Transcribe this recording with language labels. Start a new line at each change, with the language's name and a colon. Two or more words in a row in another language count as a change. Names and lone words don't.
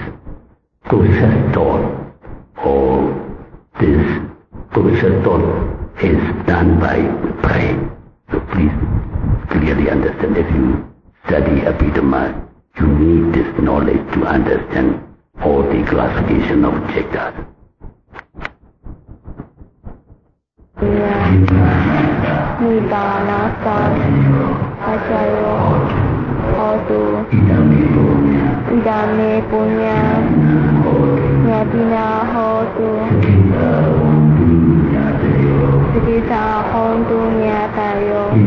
English: Process thought or this process thought is done by pride. So please clearly understand, if you study Abhidhamma, you need this knowledge to understand all the classification of Cittas.
Pali: Nibbanasa Achayo Hotu Idame Punya Yatina Hotu Sukita Hontu Nyatayo